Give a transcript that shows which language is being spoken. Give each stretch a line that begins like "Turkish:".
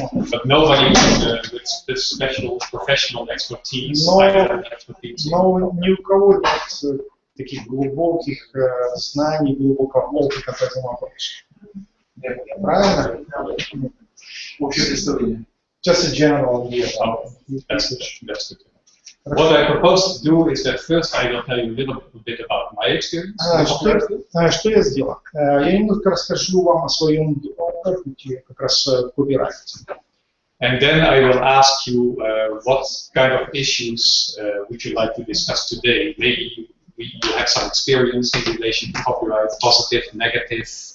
English: But nobody with this special professional expertise.
Russian: Но ни у кого нет таких глубоких знаний, глубокого опыта по этому вопросу. Правильно? Общее представление.
English: Just a general idea. That's good. What I propose to do is that first I will tell you a little bit about my experience.
Russian: Что я сделал? Я немножко расскажу вам о своем опыте как раз в копирайте.
English: And then I will ask you what kind of issues would you like to discuss today. Maybe you have some experience in relation to copyright, positive, negative.